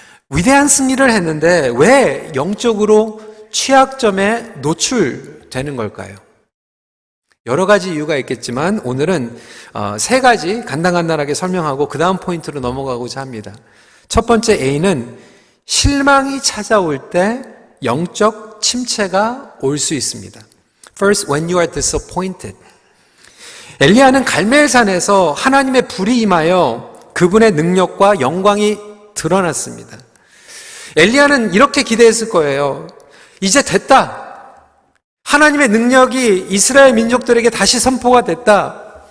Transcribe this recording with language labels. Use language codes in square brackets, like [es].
[ko] 위대한 승리를 했는데 왜 영적으로 취약점에 노출되는 걸까요? 여러 가지 이유가 있겠지만 오늘은 세 가지 간단하게 설명하고 그 다음 포인트로 넘어가고자 합니다. 첫 번째 A는 실망이 찾아올 때 영적 침체가 올 수 있습니다. [en] First, when you are disappointed. [ko] 엘리야는 갈멜산에서 하나님의 불이 임하여 그분의 능력과 영광이 드러났습니다. 엘리야는 이렇게 기대했을 거예요. 이제 됐다. 하나님의 능력이 이스라엘 민족들에게 다시 선포가 됐다.